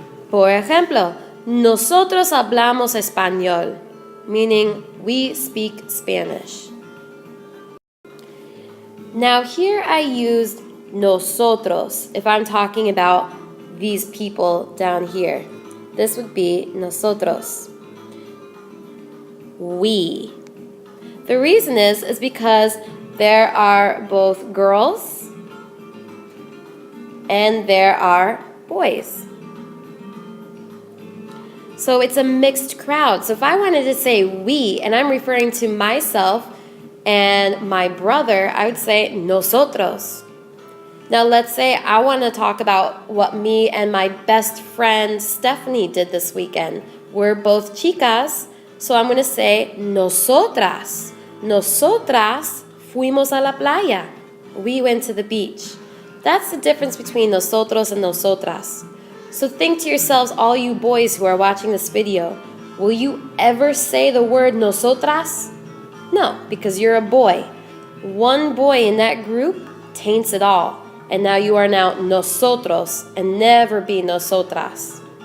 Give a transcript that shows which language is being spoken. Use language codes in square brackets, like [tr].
[es] Por ejemplo, nosotros hablamos español, [en] meaning we speak Spanish. Now here I used nosotros if I'm talking about these people down here. This would be nosotros. We. The reason is because there are both girls and there are boys. So it's a mixed crowd. So if I wanted to say we, and I'm referring to myself and my brother, I would say nosotros. Now let's say I want to talk about what me and my best friend Stephanie did this weekend. We're both chicas, so I'm going to say nosotras. [es] Nosotras fuimos a la playa. [en] We went to the beach. That's the difference between nosotros and nosotras. So think to yourselves, all you boys who are watching this video, will you ever say the word nosotras? No, because you're a boy. One boy in that group taints it all. And now you are now nosotros and never be nosotras.